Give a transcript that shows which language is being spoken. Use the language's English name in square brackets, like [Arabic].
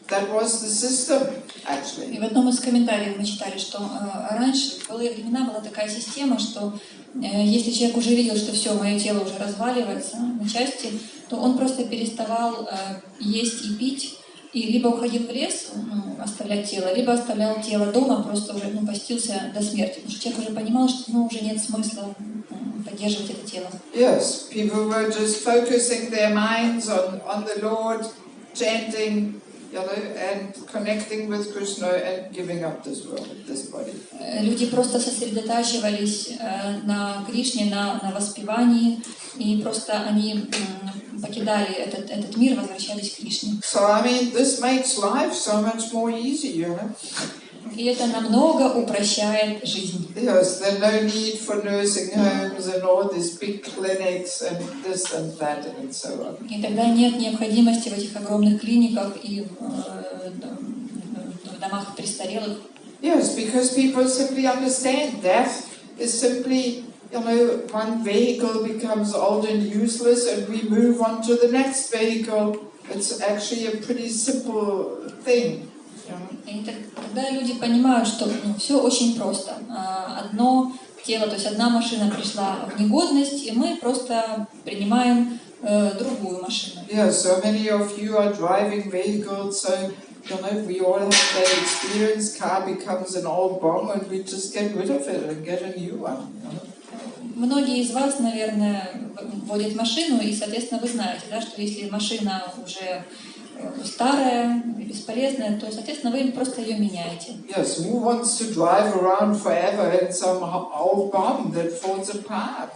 [English] That was the system, actually. [Russian] И в одном из комментариев мы читали, что раньше, в былые времена, была такая система, что если человек уже видел, что все, мое тело уже разваливается на части, то он просто переставал есть и пить, и либо уходил в лес, оставлять тело, либо оставлял тело дома, просто уже постился до смерти. Потому что человек уже понимал, что уже нет смысла поддерживать это тело. [English] Yes, people were just focusing their minds on the Lord, chanting, and connecting with Krishna and giving up this world, this body. [Russian] Люди просто сосредотачивались на Кришне, на воспевании, и просто они покидали этот мир, возвращались к Кришне. [English] So I mean, this makes life so much more easy, you know. [Russian] И это намного упрощает жизнь. [English] Yes, there's no need for nursing homes and all these big clinics and this and that and so on. [Russian] И тогда нет необходимости в этих огромных клиниках и в домах престарелых. [English] Yes, because people simply understand death is simply, one vehicle becomes old and useless and we move on to the next vehicle. It's actually a pretty simple thing. [Russian] И тогда люди понимают, что все очень просто. Одно тело, то есть одна машина пришла в негодность, и мы просто принимаем другую машину. [English] Yeah, so many of you are driving vehicles, so we all have that experience. Car becomes an old bomb, and we just get rid of it and get a new one. [Russian] Многие из вас, наверное, водят машину, и, соответственно, вы знаете, да, что если машина уже старая, бесполезная, то, соответственно, вы просто ее меняете. [English] Yes, who wants to drive around forever in some old bomb that falls apart?